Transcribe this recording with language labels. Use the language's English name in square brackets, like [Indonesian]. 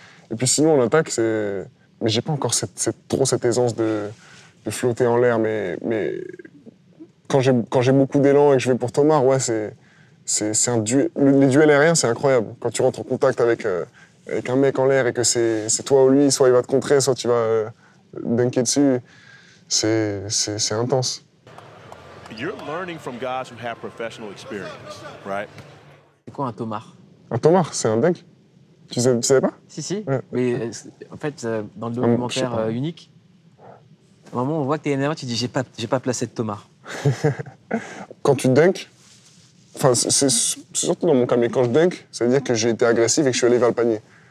[French] Et puis sinon, en attaque, c'est... Mais j'ai pas encore trop cette aisance de flotter en l'air, mais quand j'ai beaucoup d'élan et que je vais pour Tomar, ouais, c'est un duel. Les duels aériens, c'est incroyable. Quand tu rentres en contact avec un mec en l'air et que c'est toi ou lui, soit il va te contrer, soit tu vas dunker dessus, c'est intense. [English] You're learning from guys who have professional experience, right? [French] C'est quoi un Tomar? Un Tomar, c'est un dunk. Tu savais pas? Si. Ouais. Mais en fait, dans le documentaire Unique, à un moment, on voit que t'es énervé, tu dis j'ai pas placé de Tomar. Quand tu dunks, enfin, c'est surtout dans mon cas, mais quand je dunk, ça veut dire que j'ai été agressif et que je suis allé vers le panier.